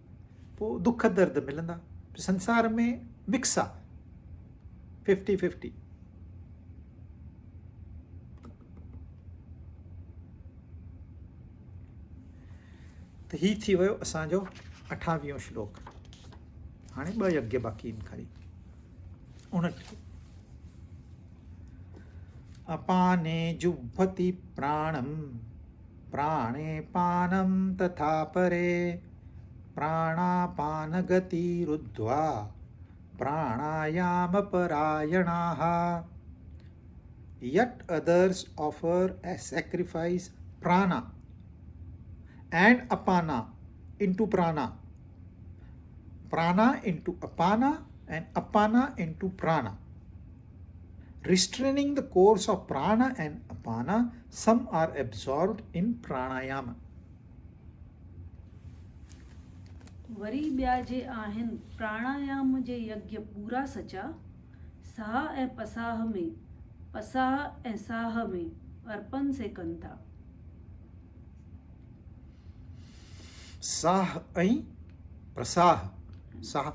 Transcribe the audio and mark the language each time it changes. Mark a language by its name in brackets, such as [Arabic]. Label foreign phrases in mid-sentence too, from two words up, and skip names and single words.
[Sindhi] पोइ दुख दर्द मिलंदा। संसार में मिक्स आहे, 50-50। त ही थी वियो असांजो 28वां श्लोक। हाणे 2 यज्ञ बाक़ी आहिनि खाली। [Sanskrit] 29 अपाने जुह्वति प्राणं प्राणे पानं तथा परे प्राणापान गतिरुद्ध्वा प्राणायाम परायणाः [English] yet others offer as sacrifice prana and apana into prana, prana into apana and apana into prana. Restraining the course of prana and apana, some are absorbed in pranayama. [Sindhi] वरी ॿिया जे आहिनि प्राणायाम जे यज्ञ पूरा सचा, साह ऐं पसाह में, पसाह ऐं साह में अर्पण से कनि था. साह ऐं प्रसाह, साह